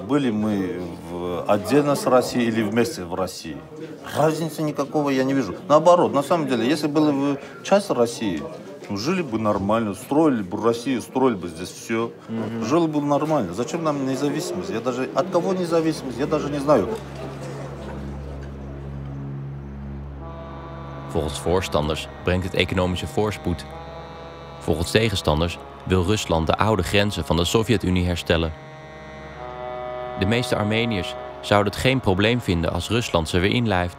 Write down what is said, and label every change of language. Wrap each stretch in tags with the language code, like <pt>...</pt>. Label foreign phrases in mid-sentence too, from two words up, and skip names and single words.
<ru>Были мы отдельно с Россией или вместе в России. Разницы никакого я не вижу. Наоборот, на самом деле, если была бы часть России, жили бы нормально, строили бы Россию, строили бы здесь все. Жили бы нормально. Зачем нам независимость? Я даже от кого независимость, я даже не знаю.</ru> <nl>Volgens voorstanders brengt het economische voorspoed. Volgens tegenstanders wil Rusland de oude grenzen van de Sovjet-Unie herstellen. De meeste Armeniërs zouden het geen probleem vinden als Rusland ze weer inlijft.</nl>